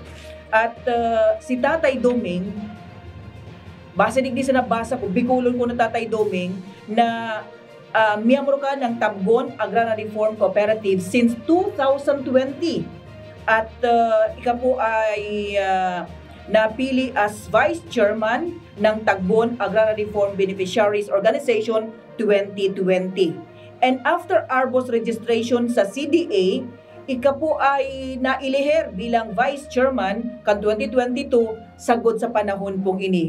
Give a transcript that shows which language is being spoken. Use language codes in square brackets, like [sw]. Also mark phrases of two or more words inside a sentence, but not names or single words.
[tl] At si Tatay Domeng, base digdi sa nabasa ko, Bicolon ko na Tatay Domeng, na miyembro ka ng Tagbon Agrarian Reform Cooperative since 2020. At ikaw po ay napili as Vice Chairman ng Tagbon Agrarian Reform Beneficiaries Organization 2020. [en] And after ARBO's registration [bik] sa CDA, ika po ay nailihir bilang Vice Chairman kan 2022 sagod sa panahon pong ini.